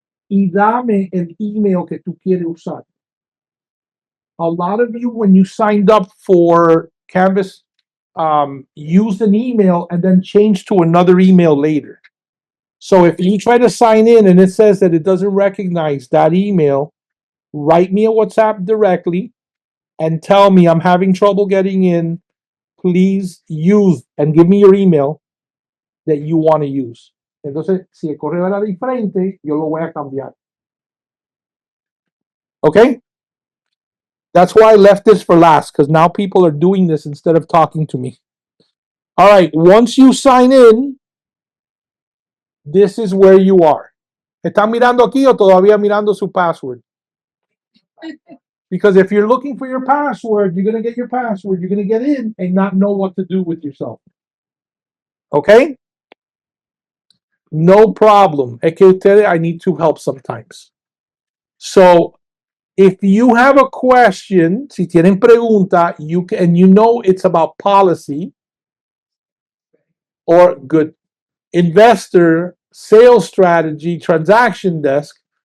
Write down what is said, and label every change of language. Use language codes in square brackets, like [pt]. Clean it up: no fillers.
[es] Y dame el email que tú quieres usar. [en] A lot of you, when you signed up for Canvas, used an email and then changed to another email later. So if you try to sign in and it says that it doesn't recognize that email, write me a WhatsApp directly and tell me I'm having trouble getting in. Please use and give me your email that you want to use. [es] Entonces, si el correo era diferente, yo lo voy a cambiar. [en] Okay? That's why I left this for last, because now people are doing this instead of talking to me. All right, once you sign in, this is where you are. [es] ¿Están mirando aquí o todavía mirando su password? [en] Because if you're looking for your password, you're going to get your password, you're going to get in and not know what to do with yourself. Okay? No problem. [es] Es que ustedes, [en] I need to help sometimes. So, if you have a question, [es] si tienen pregunta, [en] you can, and you know it's about policy or good investor, sales strategy, transaction desk.